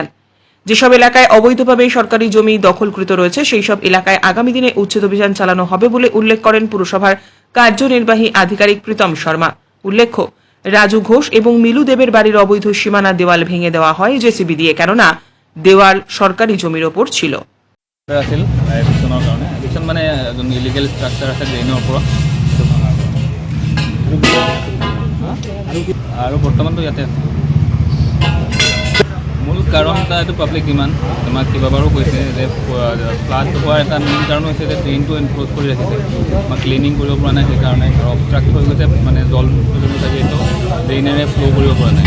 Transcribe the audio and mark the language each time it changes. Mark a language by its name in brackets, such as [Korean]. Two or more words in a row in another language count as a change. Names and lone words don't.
[Bangla] যেসব এলাকায় অবৈধভাবে সরকারি জমি দখলকৃত রয়েছে সেই সব এলাকায় আগামী দিনে উচ্ছেদ অভিযান চালানো হবে বলে উল্লেখ করেন পুরসভার কার্যনির্বাহী আধিকারিক প্রীতম শর্মা। উল্লেখ্য, রাজু ঘোষ এবং মিলু দেবের বাড়ির অবৈধ সীমানা দেওয়াল ভেঙে দেওয়া হয় জেসিবি দিয়ে, কেননা দেওয়াল সরকারি জমির ওপর ছিল। [Assamese] আছিল এভিকশ্যনৰ কাৰণে। এভিকশ্যন মানে যোন [English] illegal structure [Assamese] আছে ড্ৰেইনৰ ওপৰত সেইটো ভঙা আৰু বৰ্তমানতো ইয়াতে আছে। মূল কাৰণ এটা এইটো [English] public demand. [Assamese] আমাক কেইবাবাৰো কৈছে যে ফ্লাড হোৱাৰ এটা মেইন কাৰণ হৈছে যে ড্ৰেইনটো এনক্ল'জ কৰি ৰাখিছে, আমাক ক্লিনিং কৰিব পৰা নাই, সেইকাৰণে আৰু অবষ্ট্ৰাক্ট হৈ গৈছে, মানে জল থাকে এইটো ড্ৰেইনেৰে ফ্ল' কৰিব পৰা নাই।